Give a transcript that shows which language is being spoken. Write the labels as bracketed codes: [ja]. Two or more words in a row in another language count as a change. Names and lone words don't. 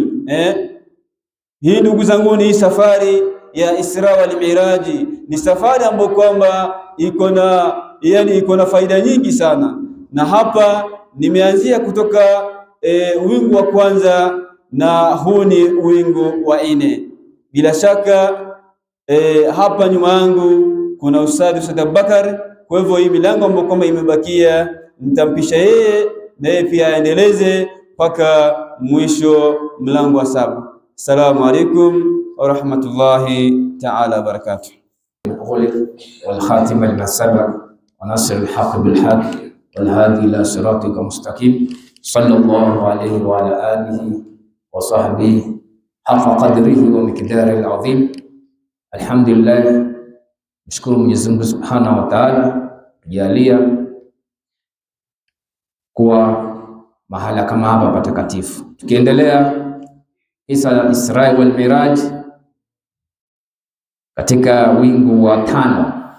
[sw] Hii ndugu zangu, ni safari ya Isra wal Miraj, ni safari ambayo kwamba iko na faida nyingi sana, na hapa nimeanzia kutoka wingu wa kwanza na huu ni wingu wa nne. Bila shaka hapa nyuma yangu kuna Ustadh Abubakar. Kwa hivyo hii milango ambayo kwamba imebakia nitampisha yeye na yeye pia aendeleze mpaka mwisho mlango wa 7. [ar] السلام عليكم ورحمة الله تعالى وبركاته. والخاتم لما سبق ونصر الحق بالحق والهادي إلى صراطك مستقيم صلى الله عليه وعلى آله وصحبه حق قدره ومقداره العظيم. Alhamdulillah, [sw] mshukuru Mwenyezi Mungu [ar] سبحانه وتعالى [sw] kujalia kuwa mahala kama hapa patakatifu. Tukiendelea kisa Isra wal Miraj katika wingu wa 5.